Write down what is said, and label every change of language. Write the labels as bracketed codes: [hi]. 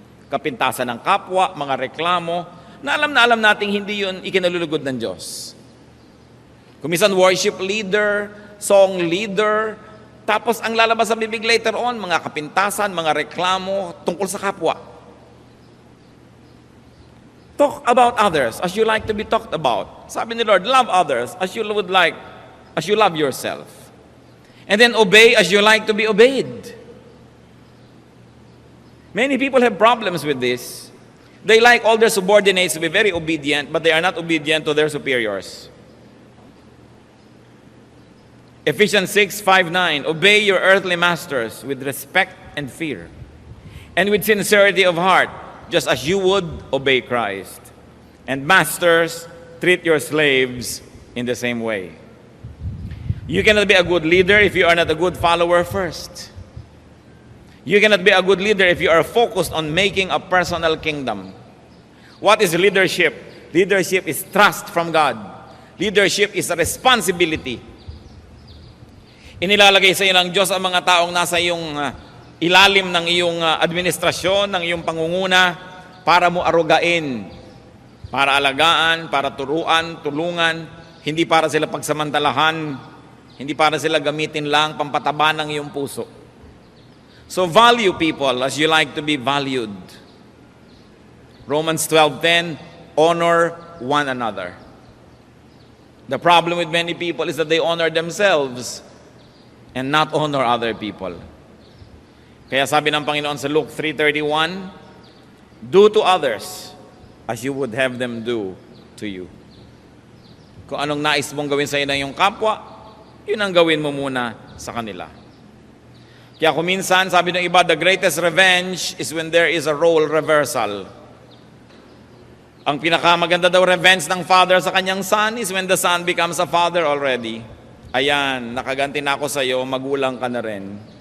[tl] Kapintasan ng kapwa, mga reklamo, na alam nating hindi yun ikinalulugod ng Diyos. Kuminsan worship leader, song leader, tapos ang lalabas sa bibig later on, mga kapintasan, mga reklamo tungkol sa kapwa. [en] Talk about others as you like to be talked about. [tl] Sabi ni Lord, [en] love others as you love yourself. And then obey as you like to be obeyed. Many people have problems with this. They like all their subordinates to be very obedient, but they are not obedient to their superiors. Ephesians 6:5-9, obey your earthly masters with respect and fear, and with sincerity of heart, just as you would obey Christ. And masters, treat your slaves in the same way. You cannot be a good leader if you are not a good follower first. You cannot be a good leader if you are focused on making a personal kingdom. What is leadership? Leadership is trust from God. Leadership is a responsibility. [tl] Inilalagay sa iyo ng Diyos ang mga taong nasa iyong ilalim ng iyong administrasyon, ng iyong pangunguna, para mo arugain, para alagaan, para turuan, tulungan, hindi para sila pagsamantalahan, hindi para sila gamitin lang pampataba ng iyong puso. [en] So value people as you like to be valued. Romans 12:10, honor one another. The problem with many people is that they honor themselves and not honor other people. [tl] Kaya sabi ng Panginoon sa Luke 3:31, [en] do to others as you would have them do to you. [tl] Kung anong nais mong gawin sa iyong kapwa, yun ang gawin mo muna sa kanila. Kaya kung minsan, sabi ng iba, [en] the greatest revenge is when there is a role reversal. [tl] Ang pinakamaganda daw revenge ng father sa kanyang son [en] is when the son becomes a father already. [tl] Ayan, nakaganti na ako sa iyo, magulang ka na rin.